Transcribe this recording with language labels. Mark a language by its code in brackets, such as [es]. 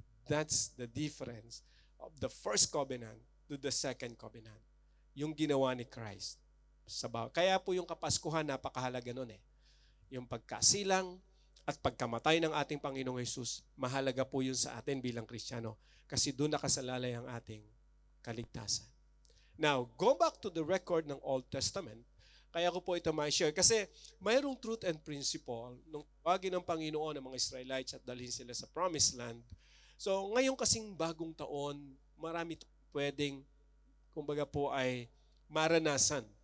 [en] That's the difference of the first covenant to the second covenant. [tl] Yung ginawa ni Christ. Kaya po yung Kapaskuhan, napakahalaga nun eh. Yung pagkasilang at pagkamatay ng ating Panginoong Jesus, mahalaga po yun sa atin bilang Kristiyano. Kasi doon nakasalalay ang ating kaligtasan. [en] Now, go back to the record ng Old Testament. [tl] Kaya ko po ito ma-share. Kasi mayroong truth and principle nung tawagin ng Panginoon ng mga Israelites at dalhin sila sa Promised Land. So, ngayon kasing bagong taon, marami pwedeng, kumbaga po ay maranasan.